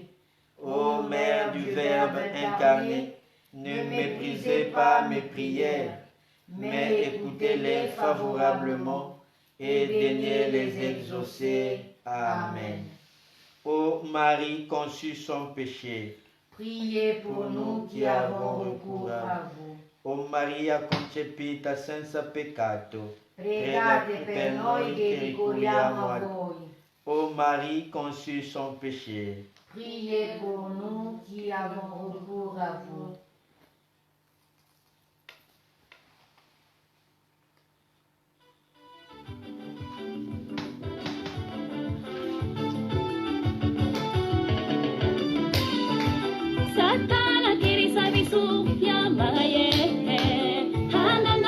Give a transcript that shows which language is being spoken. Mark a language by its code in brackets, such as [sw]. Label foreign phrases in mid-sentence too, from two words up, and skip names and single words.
[fr] Ô Mère du Verbe incarné, ne méprisez pas mes prières, mais écoutez-les favorablement et daignez les exaucer. Amen. Ô Marie conçue sans péché, Priez pour nous qui avons recours à vous. [it] O Maria concepita senza peccato, pregate per noi che ricorriamo a voi. [fr] Ô Marie conçue sans péché, Priez pour nous qui avons recours à vous. [ln] Satana kirisa bisu ya maye, hanana